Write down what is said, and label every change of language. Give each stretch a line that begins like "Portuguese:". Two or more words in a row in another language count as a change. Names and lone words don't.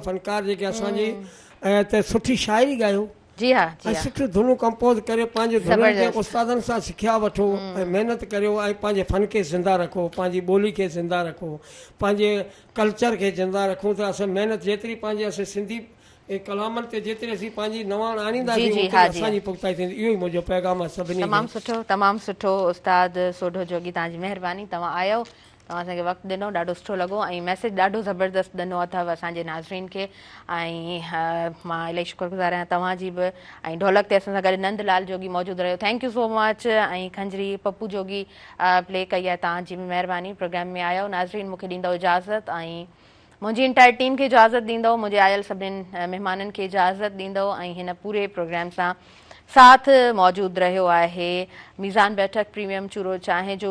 Sindhi: फनकार जेके असांजी ऐं त सुठी शाइरी ॻायो जी हा ऐं सुठियूं धुनूं कंपोज़ करे पंहिंजे धुननि खे उस्तादनि सां सिखिया वठो ऐं महिनत करियो ऐं पंहिंजे फन खे ज़िंदा रखो पंहिंजी ॿोली खे ज़िंदा रखो पंहिंजे कल्चर खे ज़िंदा रखूं त असां महिनत जेतिरी पंहिंजे असां सिंधी कलामनि ते जेतिरी असीं पंहिंजी नवाण आणींदासीं असांजी पुख़्ताई थींदी इहो ई मुंहिंजो पैगाम आहे सभिनी तमामु सुठो उस्ताद सोढो जोगी तव्हांजी महिरबानी तव्हां आयो तव्हां असांखे वक़्तु ॾिनो, ॾाढो सुठो लॻो ऐं मैसेज ॾाढो ज़बरदस्त ॾिनो अथव असांजे नाज़रीन खे। ऐं मां इलाही शुक्रगुज़ार आहियां तव्हांजी बि। ऐं ढोलक ते असां सां गॾु नंदलाल जोगी मौजूदु रहियो,
English: Thank you so much.
Sindhi: ऐं खंजरी पप्पू जोगी प्ले कई आहे, तव्हांजी बि महिरबानी। प्रोग्राम में आयो नाज़रीन, मूंखे ॾींदव इजाज़त ऐं मुंहिंजी
English: entire team
Sindhi: खे इजाज़त ॾींदव, मुंहिंजे आयल सभिनीनि महिमाननि खे इजाज़त ॾींदव ऐं हिन पूरे प्रोग्राम सां साथ मौजूदु रहियो आहे मीज़ान बैठक प्रीमियम चूरो चांहि जो।